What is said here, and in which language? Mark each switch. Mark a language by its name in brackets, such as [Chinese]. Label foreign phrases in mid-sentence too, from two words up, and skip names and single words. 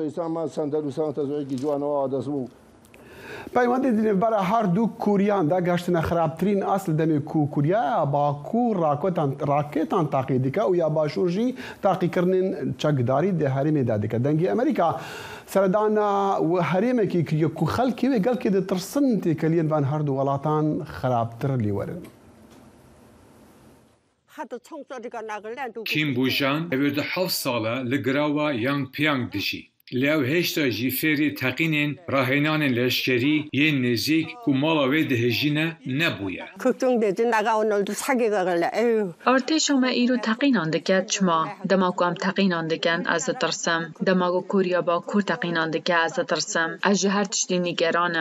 [Kurdish] پەیوەندی دنێبەرە هەردوو کوریاندا گەشتنە خراپترین ئەسل دەمێ کوریە باکوور ڕاکێتان تاقی دیکە و یا باشوورژی تاقیکردنین چەکداری دە هەرێمێدا دیکە دەنگی ئەمریکا سەردانە هەرێمێکی کریە و خەڵکی وێ گەڵکی دەترسن تێکەلیەن بان هەردوو وڵاتان خراپتر لیوەرن کیم بوژان ئەوێدە 7 ساڵە لە گراوە یانگ پیانگ دژی لەو هێشتا ژی فێری تەقینên ڕاهێنانên leşkerî yên nêzik ku mala wê dihêjîne nebûye. Artêşa me îro teqînan dike çima dema ku em teqînan dikin ez ditirsim dema ku Kuriya Bakur teqînan dike ez ditirsim ez ji her tiştî nîgeranim.